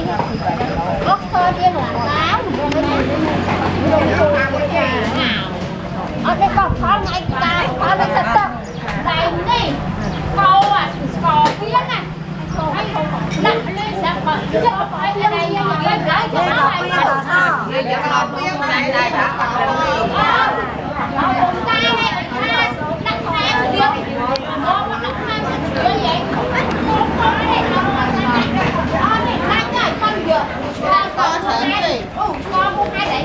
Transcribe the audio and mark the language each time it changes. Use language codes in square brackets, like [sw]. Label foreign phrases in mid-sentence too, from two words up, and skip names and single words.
[ms] Oxford dia nak tahu. Ada kau kau naik kau kau naik setok. Lain ni kau scorpion kan. [vi] Nak lên sao mà chắc phải lên đây mà lên lại cho nó hay sao? Giờ cái lon này đây đã. Ông ta đây đặt hàng đi. Nó đặt hàng như vậy. Con mua hai đấy.